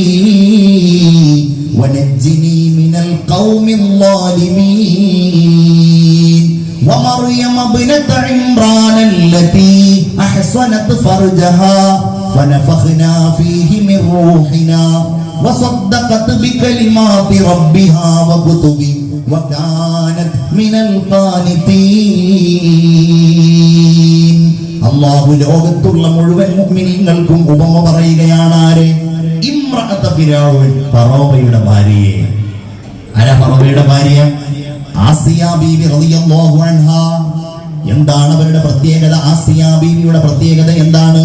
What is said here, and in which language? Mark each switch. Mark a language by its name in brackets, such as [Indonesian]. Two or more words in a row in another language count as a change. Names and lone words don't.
[Arabic] ونجني من القوم الظالمين ومريم ابنة عمران التي أحصنت فرجها فنفخنا فيه من روحنا وصدقت بكلمات ربها وكتبه وكانت من القانتين. [Malayalam] അല്ലാഹു ലോകത്തുള്ള മുഴുവൻ മുഅ്മിനീങ്ങൾക്കും ഉപമ പറയുകയാണ്. ആരെ? [Arabic] امرأة فرعون, [Malayalam] ഫറോവയുടെ ഭാര്യയെ. ആരാ ഫറോവയുടെ ഭാര്യ? ആസിയ ബീവി [Arabic] رضي الله عنها. [Malayalam] എന്താണ് അവരുടെ പ്രത്യേകത? ആസിയ ബീവിയുടെ പ്രത്യേകത എന്താണ്?